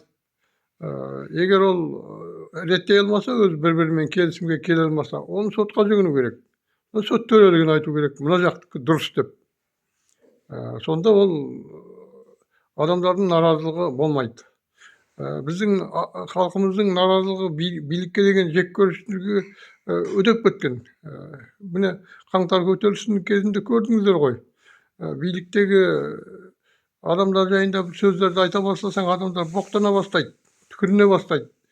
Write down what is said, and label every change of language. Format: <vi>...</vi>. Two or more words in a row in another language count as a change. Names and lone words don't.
<kk>Егер ол реттей алмаса, өз бір-бірімен келісімге келе алмаса, оны сотқа жүгіну керек. Сот төрелігін айту керек, мына жақтікі дұрыс деп. Сонда ол адамдардың наразылығы болмайды.</kk> <ky>Биздин халкыбыздын нааразылыгы бийликке деген жеккөрүнүшү өдөп кеткен. Мына каңтар көтөрүлүшүнүн кезинде көрдүңүздөр го. Бийликтеги адамдар жайында бир сөздөрдү айта баштасаң, адамдар боктона баштайт, түкүрүнө баштайт.</ky>